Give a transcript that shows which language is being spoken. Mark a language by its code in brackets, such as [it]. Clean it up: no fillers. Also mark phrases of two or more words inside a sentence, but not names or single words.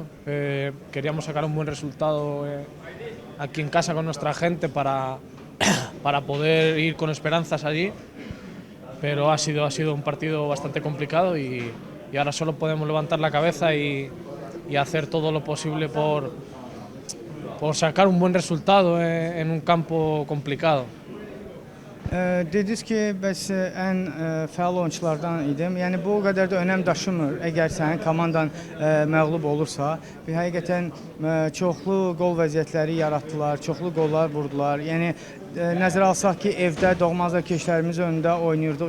[es] Queríamos sacar un buen resultado aquí en casa con nuestra gente para poder ir con esperanzas allí, pero ha sido un partido bastante complicado y ahora solo podemos levantar la cabeza y hacer todo lo posible por sacar un buen resultado en un campo complicado. [az] Dediniz ki, bəs ən fəal oyunçulardan idim. Yəni bu o qədər də önəm daşımır. Əgər sənin komandan məğlub olursa, həqiqətən çoxlu qol vəziyyətləri yaratdılar, çoxlu qollar vurdular. Yəni nəzərə alsaq ki, evdə doğma azarkeşlərimiz önündə oynayırdıq.